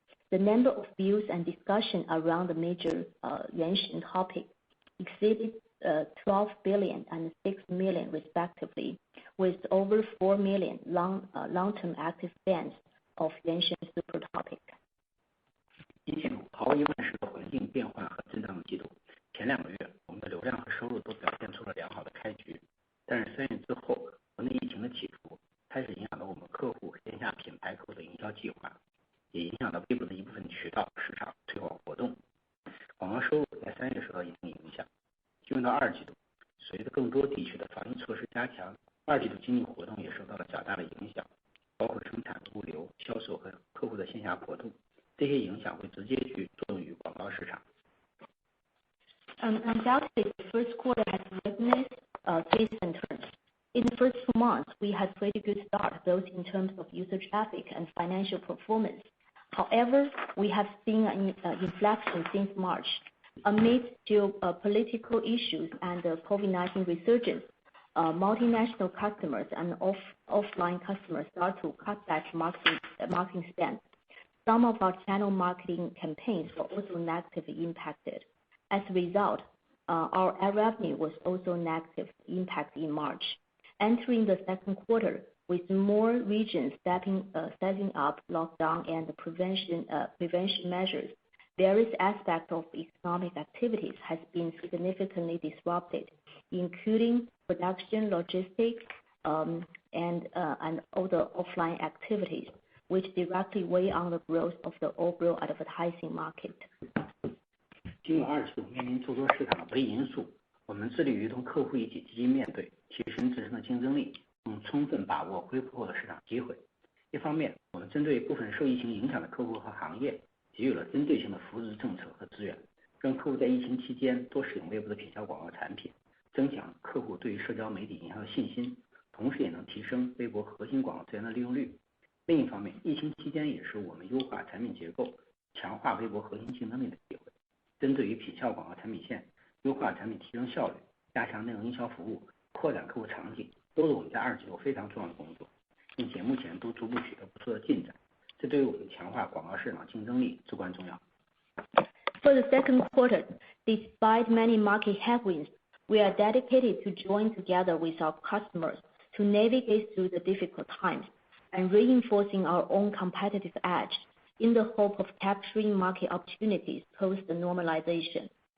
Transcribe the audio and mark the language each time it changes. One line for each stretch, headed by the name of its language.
English: The number of views and discussion around the major Yuanshen topic exceeded 12 billion and 6 million respectively, with over 4 million long-term active fans of Yuanshen super topic.
Chinese: 一季度毫无疑问是个环境变化和震荡的季度。前2个月，我们的流量和收入都表现出了良好的开局，但是3月之后，国内疫情的起伏开始影响到我们客户线下品牌客户的营销计划，也影响到微博的一部分渠道市场推广活动。广告收入在3月受到一定影响。进入到2季度，随着更多地区的防疫措施加强，2季度经济活动也受到了较大的影响，包括生产、物流、销售和客户的线下活动。这些影响会直接去作用于广告市场。
English: Undoubtedly, the first quarter has witnessed twists and turns. In the first 2 months, we had pretty good start, both in terms of user traffic and financial performance. However, we have seen an inflection since March. Amid geopolitical issues and the COVID-19 resurgence, multinational customers and offline customers start to cut back marketing spend. Some of our channel marketing campaigns were also negatively impacted. As a result, our ad revenue was also negatively impacted in March. Entering the second quarter, with more regions setting up lockdown and prevention measures, various aspects of economic activities has been significantly disrupted, including production, logistics, and other offline activities, which directly weigh on the growth of the overall advertising market.
Chinese: 进入2季度，面临诸多市场的不利因素，我们致力于同客户一起积极面对，提升自身的竞争力，充分把握恢复后的市场机会。一方面，我们针对部分受疫情影响的客户和行业，给予了针对性的扶持政策和资源，让客户在疫情期间多使用微博的品效广告产品，增强客户对于社交媒体营销的信心，同时也能提升微博核心广告资源的利用率。另一方面，疫情期间也是我们优化产品结构、强化微博核心竞争力的机会。针对于品效广告产品线，优化产品提升效率，加强内容营销服务，扩展客户场景，都是我们在二季度非常重要的工作，并且目前都逐步取得不错的进展，这对于我们强化广告市场竞争力至关重要。
English: For the second quarter, despite many market headwinds, we are dedicated to join together with our customers to navigate through the difficult times and reinforcing our own competitive edge in the hope of capturing market opportunities post the normalization.